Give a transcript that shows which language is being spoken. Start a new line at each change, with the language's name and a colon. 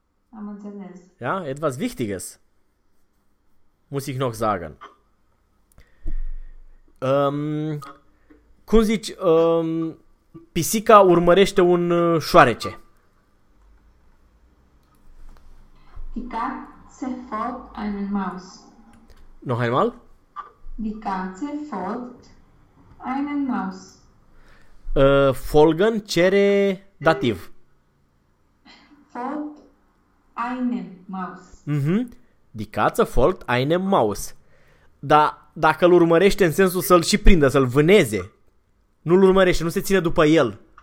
Romanian: Am înțeles.
German: Ja, etwas wichtiges. Muss ich noch sagen.
Romanian: Cum zici, pisica urmărește un șoarece?
German: Die Katze folgt einen Maus. Noch einmal? Die Katze folgt einen Maus.
Romanian: Folgen cere dativ.
German: Folgt einen Maus. Mm-hmm. Die Katze folgt einen Maus.
Romanian: Dar dacă îl urmărește în sensul să-l și prindă, să-l vâneze, nu-l urmărește, nu se ține după el.